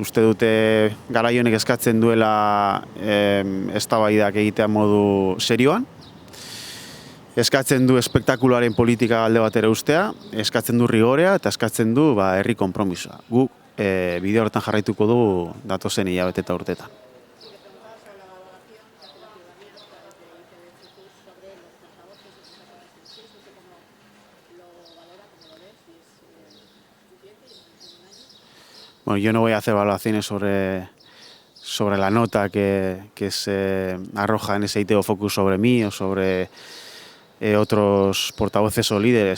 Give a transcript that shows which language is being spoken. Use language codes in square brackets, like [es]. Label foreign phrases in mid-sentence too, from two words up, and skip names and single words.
[eu] Uste dute garai honek eskatzen duela eztabaidak egitea modu serioan. Eskatzen du espektakuloaren politika alde batera ustea, eskatzen du rigorea eta eskatzen du herri konpromisoa. Gu bide horretan jarraituko dugu datozen hilabete eta urteetan. [es] Yo no voy a hacer valoraciones sobre la nota que se arroja en ese EITB Focus sobre mí o sobre otros portavoces o líderes.